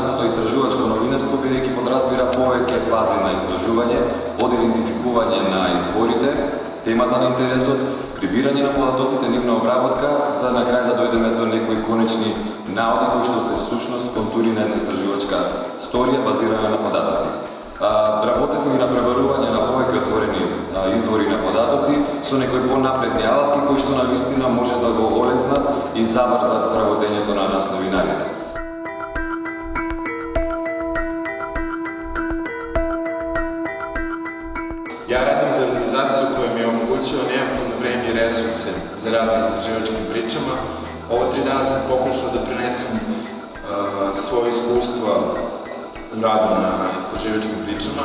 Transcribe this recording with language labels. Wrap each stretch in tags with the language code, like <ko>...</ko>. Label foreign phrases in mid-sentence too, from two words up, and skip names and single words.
<mk>истражувачко новинарство бидејќи подразбира повеќе фази на истражување, од идентификување на изворите, темата на интересот, прибирање на податоците, нивна обработка, за на крај да дојдеме до некои конечни наоди кои што се всушност контури на една истражувачка сторија базирана на податоци. Работевме и на пребарување на повеќе отворени извори на податоци со некои понапредни алатки кои што навистина може да го олеснат и забрзат работењето на нас новинарите.</mk> <sr>Ja radim za organizaciju koja mi je omogućila neophodno vreme i resurse za rad na istraživačkim pričama. Ova 3 dana sam pokušao da prenesem svoje iskustva u radu na istraživačkim pričama.</sr>